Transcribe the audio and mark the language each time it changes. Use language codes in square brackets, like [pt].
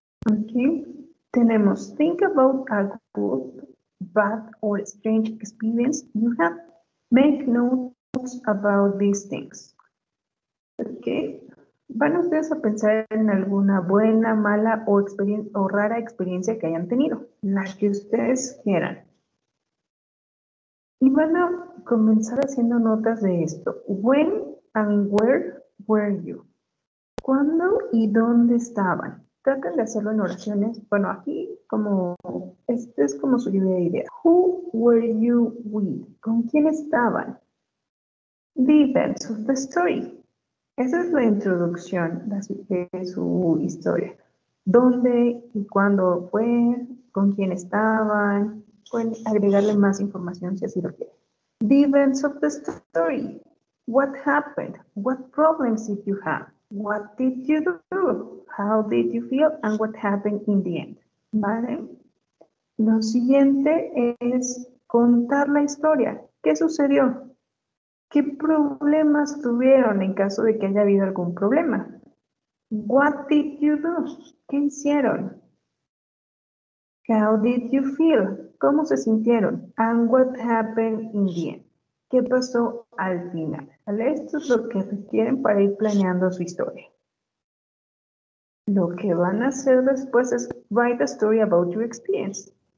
[es] Ok, tenemos [en] think about a good, bad or strange experience you have. Make notes about these things. [es] Ok, van ustedes a pensar en alguna buena, mala o rara experiencia que hayan tenido, la que ustedes quieran. Y van a comenzar haciendo notas de esto. [en] When and where were you? [es] ¿Cuándo y dónde estaban? Traten de hacerlo en oraciones. Bueno, aquí este es como su lluvia de ideas. [en] Who were you with? [es] ¿Con quién estaban? [en] The events of the story. [es] Esa es la introducción de su historia. ¿Dónde y cuándo fue? ¿Con quién estaban? Pueden agregarle más información si así lo quieren. [en] The events of the story. What happened? What problems did you have? What did you do? How did you feel? And what happened in the end. [es] ¿Vale? Lo siguiente es contar la historia. ¿Qué sucedió? ¿Qué problemas tuvieron en caso de que haya habido algún problema? [en] What did you do? [es] ¿Qué hicieron? [en] How did you feel? [es] ¿Cómo se sintieron? [en] And what happened in the end? [es] ¿Qué pasó al final? ¿Vale? Esto es lo que requieren para ir planeando su historia. Lo que van a hacer después es [en] write a story about your experience.